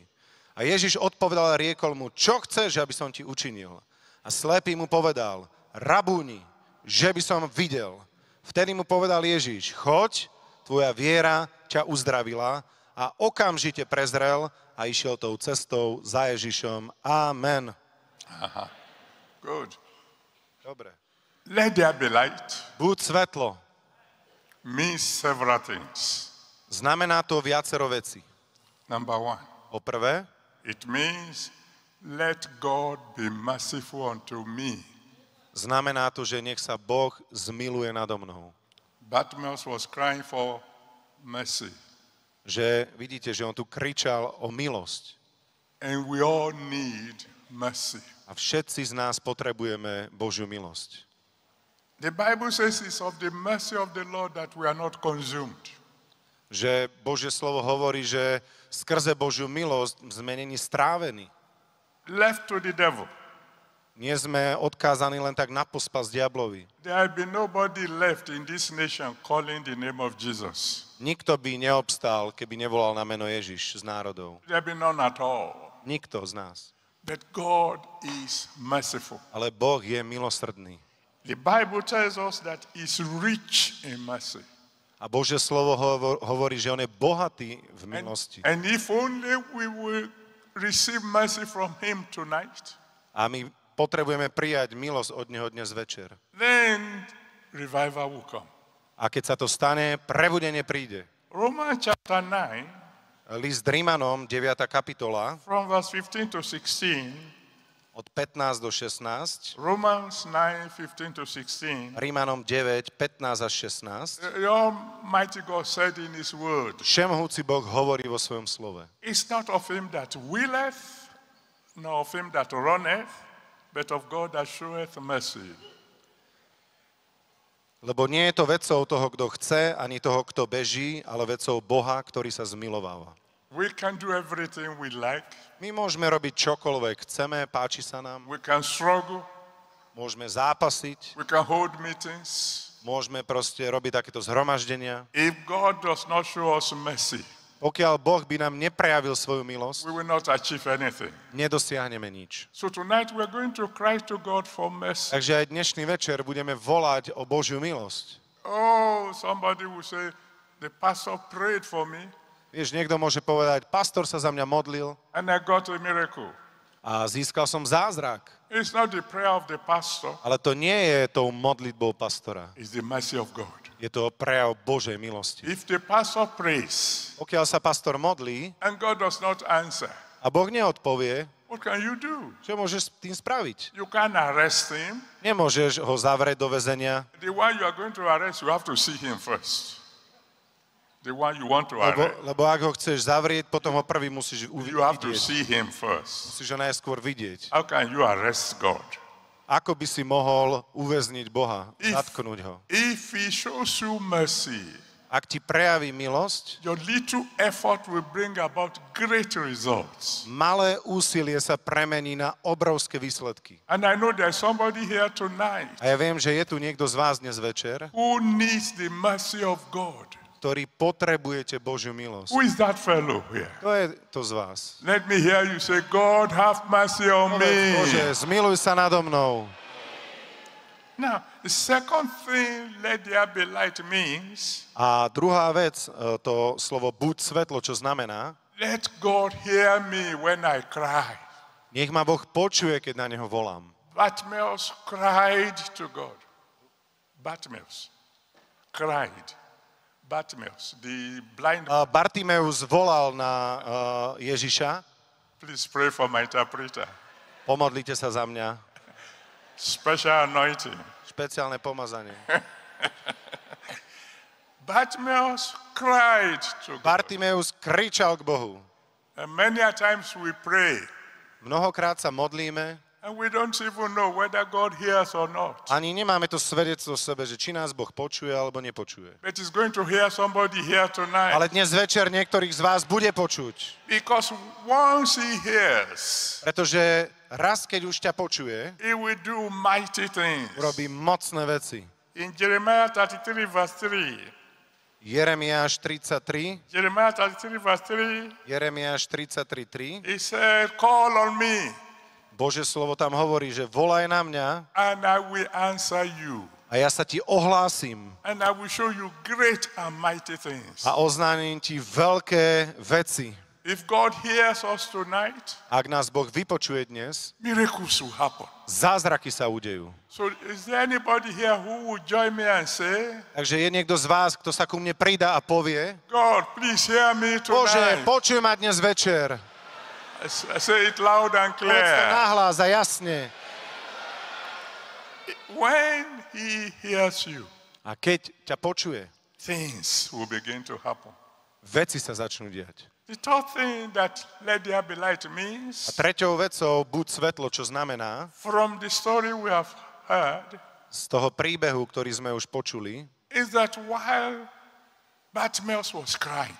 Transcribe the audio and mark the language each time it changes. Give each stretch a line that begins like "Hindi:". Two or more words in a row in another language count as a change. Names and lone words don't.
Slovak: A Ježiš odpovedal a riekol mu, čo chceš, aby som ti učinil? A slepý mu povedal, Rabúni, že by som videl. Vtedy mu povedal Ježiš, choď, tvoja viera ťa uzdravila a okamžite prezrel a išiel tou cestou za Ježišom. Amen.
English: Aha. Good.
Slovak: Dobre.
English: Let there be light
Slovak: Buď svetlo.
English: means several things.
Slovak: Znamená to viacero vecí.
English: Number one,
Slovak: Po prvé,
English: it means let God be merciful unto me.
Slovak: znamená to, že nech sa Boh zmiluje nado mnou.
English: Bartimaeus was crying for mercy.
Slovak: Že vidíte, že on tu kričal o milosť.
English: And we all need mercy.
Slovak: A všetci z nás potrebujeme Božiu milosť.
English: The Bible says it's of the mercy of the Lord that we are not consumed.
Slovak: Že Božie slovo hovorí, že skrze Božiu milosť sme není strávení.
English: Left to the devil.
Slovak: Nie sme odkázaní len tak na pospas diablovi.
English: There will be nobody left in this nation calling the name of Jesus.
Slovak: Nikto by neobstál, keby nevolal na meno Ježiš z národov.
English: There will be none at all.
Slovak: Nikto z nás.
English: But God is merciful.
Slovak: Ale Boh je milosrdný.
English: The Bible tells us that he's rich in mercy.
Slovak: A Božie slovo hovorí, že on je bohatý v milosti.
English: And if only we will receive mercy from him tonight,
Slovak: A my potrebujeme prijať milosť od neho dnes večer.
English: then revival will come.
Slovak: A keď sa to stane, prebudenie príde.
English: Romans chapter 9,
Slovak: List Rímanom, 9. kapitola,
English: from verse 15 to 16,
Slovak: od 15 do 16,
English: Romans 9, 15 to 16,
Slovak: Rímanom 9, 15 až 16,
English: the Almighty God said in his word,
Slovak: Všemohúci Boh hovorí vo svojom slove.
English: it's not of him that willeth, nor of him that runneth, but of God that showeth mercy.
Slovak: Lebo nie je to vecou toho, kto chce, ani toho, kto beží, ale vecou Boha, ktorý sa zmilováva.
English: We can do everything we like.
Slovak: My môžeme robiť čokoľvek chceme, páči sa nám,
English: We can struggle.
Slovak: môžeme zápasiť,
English: We can hold meetings.
Slovak: môžeme proste robiť takéto zhromaždenia.
English: If God does not show us mercy,
Slovak: Pokiaľ Boh by nám neprejavil svoju milosť,
English: we will not achieve anything.
Slovak: nedosiahneme nič.
English: So tonight we are going to cry to God for mercy.
Slovak: Takže aj dnešný večer budeme volať o Božiu milosť.
English: Oh, somebody will say, the pastor prayed for me
Slovak: Vieš, niekto môže povedať, pastor sa za mňa modlil
English: and I got a miracle.
Slovak: a získal som zázrak.
English: It's not the prayer of the pastor,
Slovak: Ale to nie je tou modlitbou pastora.
English: it's the mercy of God.
Slovak: Je to prejav Božej milosti.
English: If the pastor prays
Slovak: Pokiaľ sa pastor modlí
English: and God does not answer,
Slovak: a Boh neodpovie,
English: what can you do?
Slovak: čo môžeš s tým spraviť?
English: You can't arrest him.
Slovak: Nemôžeš ho zavrieť do väzenia,
English: The one you are going to arrest, you have to see him first. The one you want to arrest,
Slovak: lebo ak ho chceš zavrieť, potom ho prvý musíš
English: you have to
Slovak: vidieť.
English: see him first.
Slovak: Musíš ho najskôr vidieť.
English: How can you arrest God?
Slovak: Ako by si mohol uväzniť Boha,
English: If-
Slovak: zatknúť ho?
English: If he shows you mercy,
Slovak: Ak ti prejaví milosť,
English: your little effort will bring about great results.
Slovak: malé úsilie sa premení na obrovské výsledky.
English: And I know there's somebody here tonight
Slovak: A ja viem, že je tu niekto z vás dnes večer,
English: who needs the mercy of God.
Slovak: ktorý potrebujete Božiu milosť.
English: Who is that fellow here?
Slovak: To je to z vás.
English: Let me hear you say, God, have mercy on me.
Slovak: Bože, zmiluj sa nado mnou.
English: Now, the second thing, let there be light, means
Slovak: A druhá vec, to slovo buď svetlo, čo znamená,
English: let God hear me when I cry.
Slovak: nech ma Boh počuje, keď na neho volám.
English: Bartimaeus cried to God. Bartimaeus cried. Bartimaeus, the blind.
Slovak: Bartimeus volal na Ježiša.
English: Please pray for my interpreter.
Slovak: Pomodlite sa za mňa.
English: Special anointing.
Slovak: Špeciálne pomazanie.
English: Bartimaeus cried to God.
Slovak: Bartimeus kričal k Bohu.
English: And many a times we pray,
Slovak: Mnohokrát sa modlíme,
English: and we don't even know whether God hears or not.
Slovak: ani nemáme to svedectvo v sebe, že či nás Boh počuje alebo nepočuje.
English: But He's going to hear somebody here tonight.
Slovak: Ale dnes večer niektorých z vás bude počuť.
English: Because once He hears,
Slovak: Pretože raz, keď už ťa počuje,
English: He will do mighty things.
Slovak: urobí mocné veci.
English: In Jeremiah 33 verse 3,
Slovak: Jeremiáš 33,
English: Jeremiah 33 verse 3,
Slovak: Jeremiáš 33:3,
English: He said, call on me,
Slovak: Božie slovo tam hovorí, že volaj na mňa
English: and I will answer you.
Slovak: a ja sa ti ohlásim
English: And I will show you great and mighty things.
Slovak: a oznámim ti veľké veci.
English: If God hears us tonight,
Slovak: Ak nás Boh vypočuje dnes,
English: miracles will happen.
Slovak: zázraky sa udejú.
English: So is there anybody here who will join me and say,
Slovak: Takže je niekto z vás, kto sa ku mne pridá a povie,
English: God, please hear me
Slovak: Bože,
English: tonight.
Slovak: počuj ma dnes večer.
English: I say it loud and
Slovak: Povedz to
English: clear.
Slovak: nahlas a jasne.
English: When He hears you,
Slovak: A keď ťa počuje,
English: things will begin to happen.
Slovak: veci sa začnú diať.
English: The third thing that let there be light
Slovak: A
English: means,
Slovak: treťou vecou, buď svetlo, čo znamená,
English: from the story we have heard,
Slovak: z toho príbehu, ktorý sme už počuli,
English: is that while Bartimaeus was crying,